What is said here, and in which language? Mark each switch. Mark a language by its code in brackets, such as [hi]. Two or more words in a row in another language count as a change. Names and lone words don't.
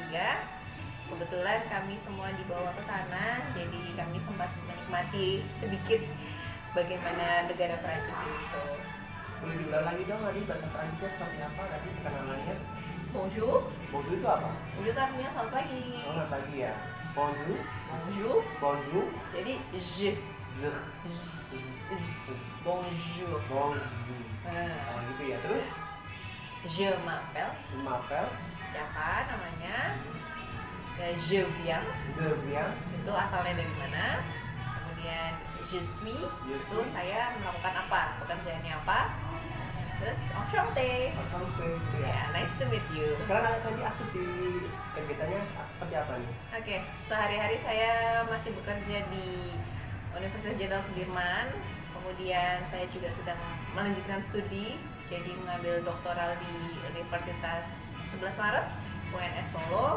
[id] Kebetulan kami semua dibawa ke sana, jadi kami sempat menikmati sedikit bagaimana negara Prancis itu. Boleh diulang lagi dong, tadi bahasa Prancisnya seperti apa tadi perkenalannya? [fr] Bonjour. [id] Bonjour itu apa? Bonjour itu artinya selamat pagi. Oh, nggak pagi ya. [fr] Bonjour, Bonjour. bonjour, [id] Jadi zh, [fr] bonjour. bonjour. [id] Oh gitu ya. Terus, [fr] Je m'appelle. m'appelle, [id] Siapa namanya? [fr] Je viens. je viens, [id] Itu asalnya dari mana? Kemudian [fr] je suis. [id] Itu saya melakukan apa? Pekerjaannya apa? Terus enchanté. sampai gitu ya. Ya, [en] nice to meet you. [id] Sekarang kakak Sandy aktif di kegiatannya seperti apa nih? Oke, sehari-hari saya masih bekerja di Universitas Jenderal Sudirman. Kemudian saya juga sedang melanjutkan studi, jadi mengambil doktoral di Universitas 11 Maret, UNS Solo.